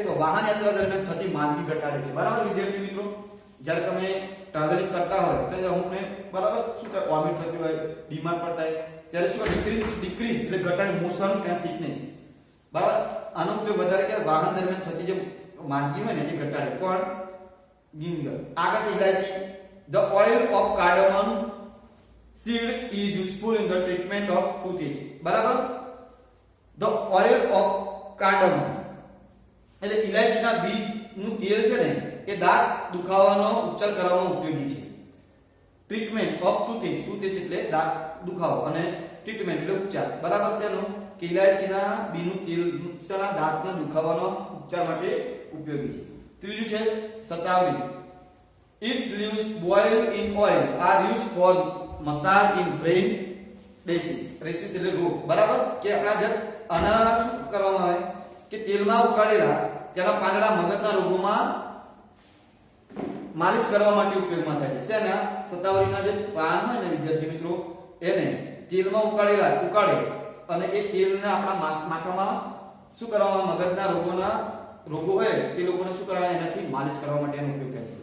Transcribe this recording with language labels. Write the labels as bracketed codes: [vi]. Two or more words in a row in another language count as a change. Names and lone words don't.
[gu] તો વાહન યાત્રા દરમિયાન થતી માંદગી ઘટાડે છે. બરાબર વિદ્યાર્થી મિત્રો, જ્યારે તમે ટ્રાવેલિંગ કરતા હોય તો અમુકને બરાબર શું થાય, વોમિટ થતી હોય, બીમાર પડતા હોય, ત્યારે શું ડિક્રીઝ એટલે ઘટાડે, [en] motion and sickness. [gu] બરાબર, આનો ઉપયોગ વધારે કે વાહન દરમિયાન થતી જે માંદગી હોય ને એ ઘટાડે. પણ ગિંગર આગળ છે ઇલાયચી. [en] The oil of cardamom seeds is useful in the treatment of toothache. [gu] બરાબર, [en] the oil of cardamom [gu] એટલે ઇલાયચીના બીજનું તેલ છે ને એ દાંત દુખાવાનો ઉપચાર કરવામાં ઉપયોગી છે. [en] treatment of toothache, [gu] ટૂથેચ એટલે દાંત દુખાવો અને ટ્રીટમેન્ટ એટલે ઉપચાર. બરાબર છે એનું કે ઇલાયચીના બીજનું તેલ દાંતના દુખાવાનો ઉપચાર માટે ઉપયોગી છે. ત્રીજું છે શતાવરી. [en] Its leaves boiled in oil are used for massage in brain disease. [gu] disease એટલે રોગ. બરાબર કે આપણા જે આના શું કરવામાં આવે કે તેલમાં ઉકાળેલા તેના પાંદડા મગજના રોગોમાં માલિશ કરવા માટે ઉપયોગમાં થાય છે. શેના? શતાવરીના જે પાન હોય ને વિદ્યાર્થી મિત્રો, એને તેલમાં ઉકાળે અને એ તેલને આપણા માથામાં શું કરવામાં, મગજના રોગો હોય તે લોકોને શું કરવા, એનાથી માલિશ કરવા માટે એનો ઉપયોગ થાય છે.